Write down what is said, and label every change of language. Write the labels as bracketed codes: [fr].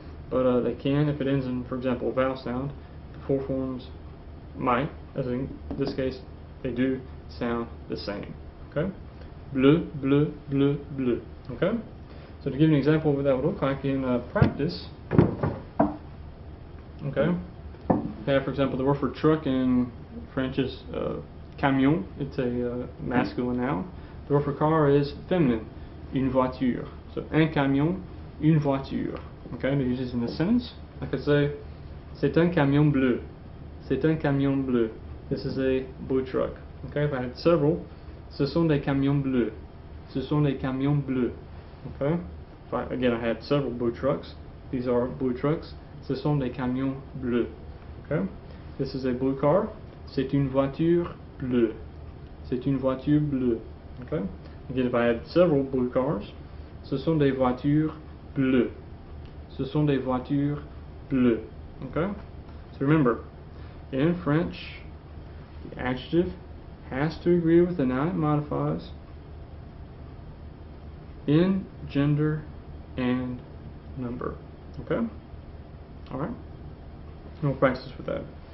[en] But they can, if it ends in, for example, a vowel sound, the four forms might, as in this case, they do sound the same. Okay? [fr] Bleu, bleu, bleu, bleu. [en] Okay? So to give you an example of what that would look like in practice, okay? We have, for example, the word for truck in French is camion. It's a masculine noun. The word for car is feminine, [fr] une voiture. So un camion, une voiture. [en] Okay, to use this in a sentence, I could say, [fr] c'est un camion bleu. C'est un camion bleu. [en] This is a blue truck. Okay, if I had several, [fr] ce sont des camions bleus. Ce sont des camions bleus. [en] Okay, again, I had several blue trucks. These are blue trucks. [fr] Ce sont des camions bleus. [en] Okay, this is a blue car. [fr] C'est une voiture bleue. C'est une voiture bleue. [en] Okay, again, if I had several blue cars, [fr] ce sont des voitures bleues. Ce sont des voitures bleues. [en] Okay? So remember, in French, the adjective has to agree with the noun it modifies in gender and number. Okay? Alright? We'll practice with that.